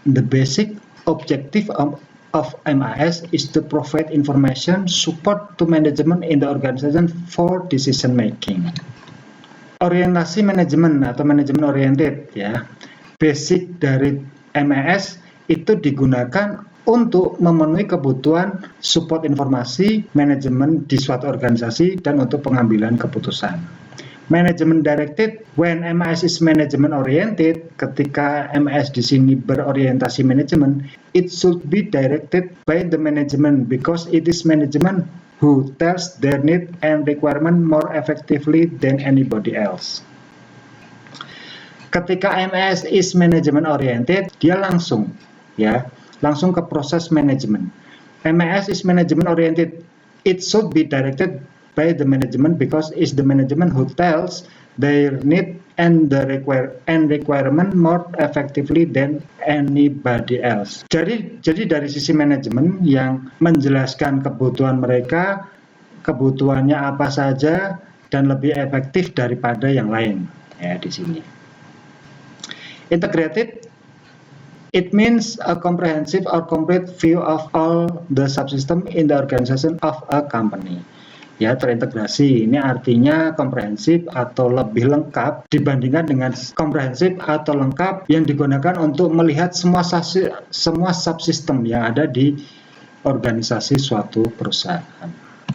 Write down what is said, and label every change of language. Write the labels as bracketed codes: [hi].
[en] The basic objective of MIS is to provide information support to management in the organization for decision making. [id] Orientasi manajemen atau manajemen oriented, ya. Basic dari MIS itu digunakan untuk memenuhi kebutuhan support informasi manajemen di suatu organisasi dan untuk pengambilan keputusan. [en] Management directed, when MIS is management oriented, [id] ketika MIS di sini berorientasi manajemen, [en] it should be directed by the management because it is management who tells their need and requirement more effectively than anybody else. [id] Ketika MIS [en] is management oriented, [id] dia langsung ke proses manajemen. [en] MIS is management oriented, it should be directed by the management because it's the management who tells their need and the requirement more effectively than anybody else. [id] Jadi dari sisi manajemen yang menjelaskan kebutuhan mereka, kebutuhannya apa saja dan lebih efektif daripada yang lain ya di sini. [en] Integrated, it means a comprehensive or complete view of all the subsystem in the organization of a company. [id] Ya, terintegrasi ini artinya komprehensif atau lebih lengkap dibandingkan dengan komprehensif atau lengkap yang digunakan untuk melihat semua subsistem yang ada di organisasi suatu perusahaan.